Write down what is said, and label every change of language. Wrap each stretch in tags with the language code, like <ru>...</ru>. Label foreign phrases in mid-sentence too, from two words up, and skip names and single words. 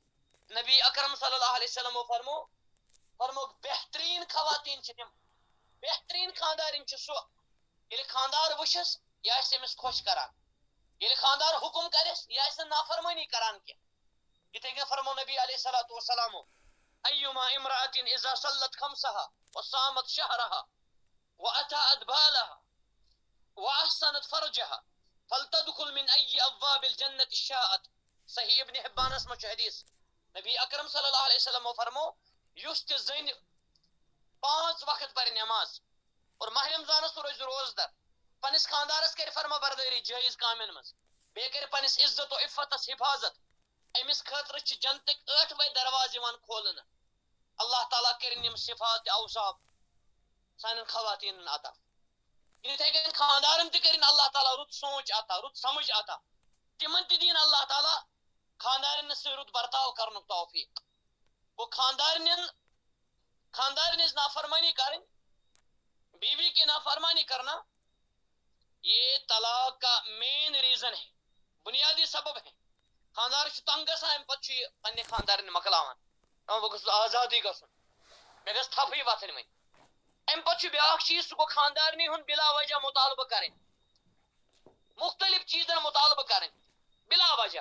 <ks>نبی اکرم</ks> <ar>صلی اللہ علیہ وسلمو</ar> <ks>فرمو بہترین خواتین چھِ تِم، بہترین خاندارن چھُ سُہ ییٚلہِ خاندار وٕچھس یہِ آسہِ أمِس خۄش کران، ییٚلہِ خاندار حکم کرٮ۪س یہِ آسہِ نہٕ نافرمٲنی کران کینٛہہ. یِتھے کٔنۍ فرمو</ks> <ar>نبی علیہ الصلوۃ والسلامو ایما امرأة اذا صلت خمسها وصامت شهرها واتأت بالها واحسنت فرجها فلتدخل من اي ابواب الجنة شاءت.</ar> <ks>صحیح ابن حبانس منٛز چھُ حدیث. نبی اکرم</ks> <ar>صلی اللہ علیہ وسلمو</ar> <ks>فرمو یُس تہِ زٔنۍ 5 وقت پرِ نٮ۪ماز اور ماہ رمضانس روزِ روزدر، پننس خاندارس کرِ فرما بردٲری جٲیز کامٮ۪ن منٛز، بیٚیہِ کرِ پننس عزت و عفتس حفاظت، أمِس خٲطرٕ چھِ جنتٕکۍ 8وے دروازٕ یِوان کھولنہٕ. اللہ تعالیٰ کٔرِنۍ یِم صفات تہِ اوصاف سانٮ۪ن خواتیٖنن عطا. یِتھے کٔنۍ خاندارن تہِ کٔرِنۍ اللہ تعالیٰ رُت سونٛچ عطا، رُت سمجھ عطا. تِمن تہِ دِیِن اللہ تعالیٰ خاندارنہِ سۭتۍ رُت برتاو کرنُک توفیق. گوٚو خاندارنٮ۪ن ہٕنٛز نافرمٲنی کرٕنۍ،</ks> <ur>بیوی کی نافرمانی کرنا، یہ طلاق کا</ur> <en>main reason</en> <ur>ہے، بنیادی سبب ہے.</ur> <ks>خاندار چھُ تنگ گژھان، امہِ پتہٕ چھُ یہِ پننہِ خاندارنہِ مۄکلاوان، بہٕ گوٚژھُس آزادٕے گژھُن، مےٚ گژھِ تھپھٕے وتھٕنۍ وۄنۍ. امہِ پتہٕ چھُ بیٛاکھ چیٖز، سُہ گوٚو خاندارنی ہُنٛد بلا وجہ مطالبہٕ کرٕنۍ، مختلف چیٖزن مطالبہٕ کرٕنۍ بلا وجہ.</ks>